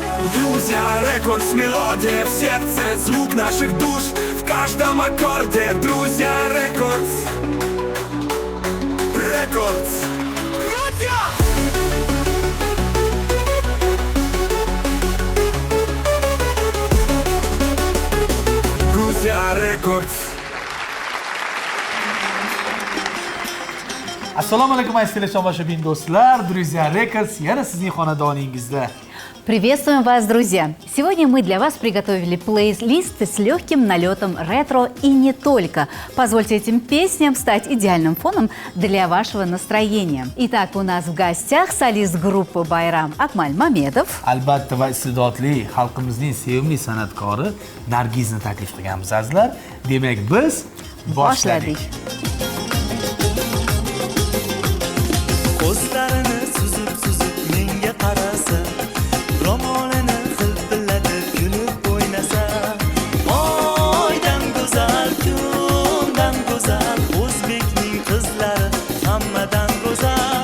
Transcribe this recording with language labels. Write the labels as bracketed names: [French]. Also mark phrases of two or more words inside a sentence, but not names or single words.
[Russian] Грузия Рекордс, мелодия в сердце, звук наших душ в каждом аккорде. Друзья Рекордс, Рекордс. Грузия! Грузия Рекордс. [Uzbek] Assalomu alaykum aziz tomoshabin do'stlar, Друзья Records yana sizning xonadoningizda. [Russian] Приветствуем вас, друзья! Сегодня мы для вас приготовили плейлист с легким налетом ретро и не только. Позвольте этим песням стать идеальным фоном для вашего настроения. Итак, у нас в гостях солист группы Байрам Акмал Мамедов. [Uzbek] Albatta va istedodli xalqimizning sevimli san'atkori Nargizni taklif qilganmiz azizlar. Demak, biz boshladik. Ko'zlarini suzib menga qarasa, ro'molini hilpillatib kulib o'ynasa, oydan go'zal, kundan go'zal, o'zbekning qizlari hammadan go'zal.